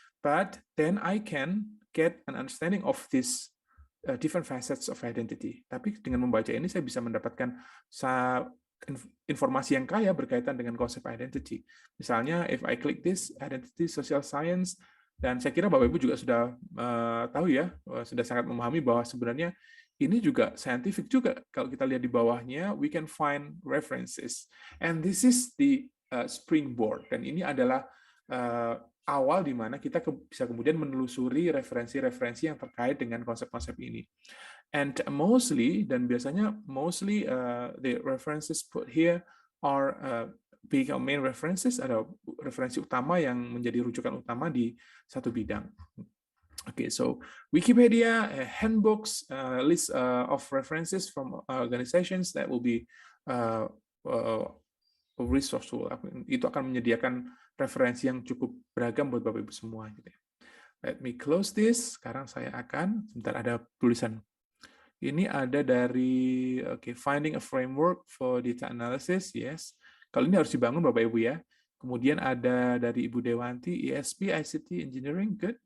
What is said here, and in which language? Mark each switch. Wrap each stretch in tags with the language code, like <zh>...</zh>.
<en>But then I can get an understanding of this different facets of identity.</en> <id>Tapi dengan membaca ini saya bisa mendapatkan informasi yang kaya berkaitan dengan konsep identity. Misalnya</id> <en>if I click this identity social science,</en> <id>dan saya kira Bapak Ibu juga sudah tahu ya, sudah sangat memahami bahwa sebenarnya ini juga scientific juga. Kalau kita lihat di bawahnya,</id> <en>we can find references. And this is the springboard.</en> <id>Dan ini adalah awal di mana kita bisa kemudian menelusuri referensi-referensi yang terkait dengan konsep-konsep ini.</id> <en>And mostly,</en> <id>dan biasanya</id> <en>mostly the references put here are big main references,</en> <id>ada referensi utama yang menjadi rujukan utama di satu bidang.</id> <en>Okay, so Wikipedia, handbooks, list of references from organizations that will be resourceful.</en> <id>Itu akan menyediakan referensi yang cukup beragam buat Bapak Ibu semua.</id> <en>Let me close this.</en> <id>Sekarang saya akan, sebentar ada tulisan. Ini ada dari</id> <en>finding a framework for data analysis, yes.</en> <id>Kalau ini harus dibangun Bapak Ibu ya. Kemudian ada dari Ibu Dewanti, ESP, ICT, Engineering, good.</id>